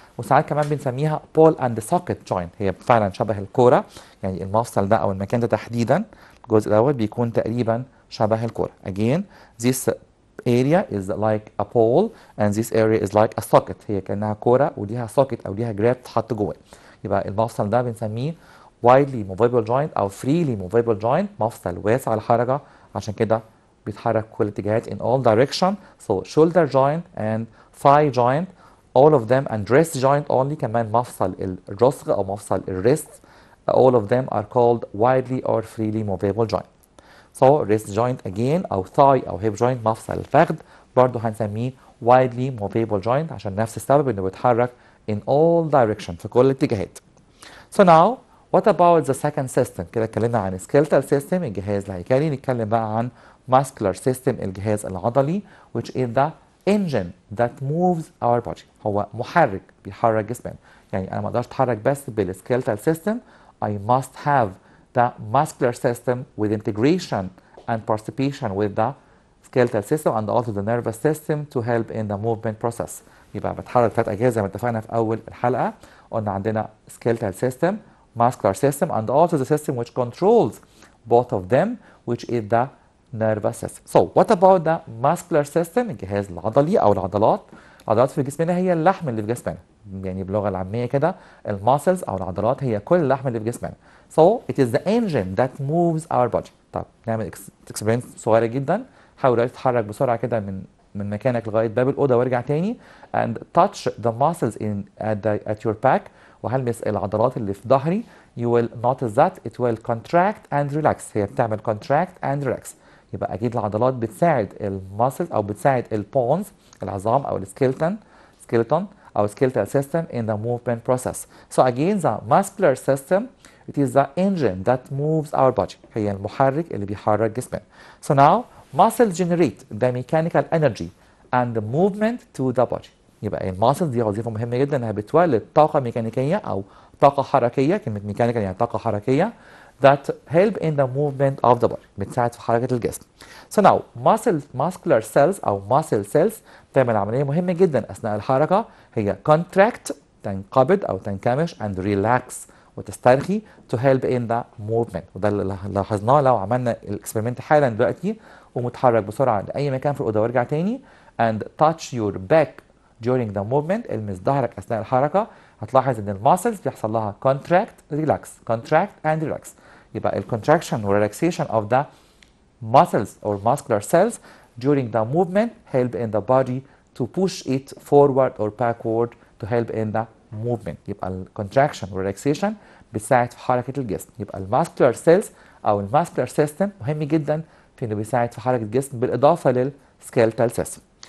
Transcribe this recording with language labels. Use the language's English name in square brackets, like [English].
[Arabic] وساعات كمان بنسميها [English] ball and socket joint، [Arabic] هي فعلا شبه الكورة، يعني المفصل ده أو المكان ده تحديدا الجزء الأول بيكون تقريبا شبه الكورة. [English] Again this area is like a pole and this area is like a socket، [Arabic] هي كأنها كورة وليها socket أو ليها جراب تحط جوه. يبقى المفصل ده بنسميه [English] widely movable joint [Arabic] أو [English] freely movable joint [Arabic] مفصل واسع الحركة، عشان كده بيتحرك كل الاتجاهات [English] in all direction. So shoulder joint and thigh joint all of them and wrist joint only [Arabic] كمان مفصل الرسغ أو مفصل الريست [English] all of them are called widely or freely movable joint. So wrist joint again [Arabic] أو thigh أو [English] hip joint [Arabic] مفصل الفخذ برضه هنسميه [English] widely movable joint [Arabic] عشان نفس السبب إنه بيتحرك [English] in all direction [Arabic] في كل الاتجاهات. [English] So now what about the second system؟ [Arabic] كده اتكلمنا عن [English] skeletal system [Arabic] الجهاز الهيكلي، نتكلم بقى عن [English] muscular system [Arabic] الجهاز العضلي [English] which is the engine that moves our body. [Arabic] هو محرك بيحرك جسمنا، يعني أنا ما أقدرش أتحرك بس بالskeletal system. [English] I must have the muscular system with integration and participation with the skeletal system and also the nervous system to help in the movement process. [Arabic] يبقى بتحرك ثلاث أجهزة زي ما اتفقنا في أول الحلقة، قلنا عندنا [English] skeletal system, muscular system and also the system which controls both of them which is the nervous system. So what about the muscular system [Arabic] الجهاز العضلي أو العضلات؟ العضلات في جسمنا هي اللحم اللي في جسمنا، يعني باللغة العامية كده الماسلز أو العضلات هي كل اللحم اللي في جسمنا. [English] So it is the engine that moves our body. [Arabic] طب نعمل اكسبيرمنت صغيرة جدا، حاول تتحرك بسرعة كده من مكانك لغاية باب الأوضة وارجع تاني [English] and touch the muscles at your back [Arabic] وهلمس العضلات اللي في ظهري. [English] You will notice that it will contract and relax، [Arabic] هي بتعمل [English] contract and relax. [Arabic] يبقى أكيد العضلات بتساعد الماسلز أو بتساعد البونز العظام أو skeleton أو skeletal system [English] in the movement process. So again the muscular system it is the engine that moves our body، [Arabic] هي المحرك اللي بيحرك جسمنا. [English] So now muscles generate the mechanical energy and the movement to the body. [Arabic] يبقى الماسل دي وظيفة مهمة جدا انها بتولد طاقة ميكانيكية او طاقة حركية، كلمة ميكانيكال يعني طاقة حركية [English] that help in the movement of the body [Arabic] بتساعد في حركة الجسم. [English] So now muscular cells او muscle cells [Arabic] بتعمل عملية مهمة جدا اثناء الحركة، [English] هي contract [Arabic] تنقبض او تنكمش [English] and relax [Arabic] وتسترخي [English] to help in the movement. [Arabic] وده اللي لاحظناه لو عملنا الاكسبيرمنت حالا دلوقتي ومتحرك بسرعة لأي مكان في الأوضة وارجع تاني [English] and touch your back during the movement [Arabic] المس ظهرك أثناء الحركة، هتلاحظ إن الماسلز بيحصل لها [English] contract and relax. يبقى ال contraction و relaxation of the muscles or muscular cells during the movement help in the body to push it forward or backward to help in the movement. [Arabic] يبقى ال contraction و relaxation بتساعد في حركة الجسم. يبقى ال muscular cells أو ال muscular system مهم جدا في إنه بيساعد في حركة الجسم بالإضافة لل skeletal system.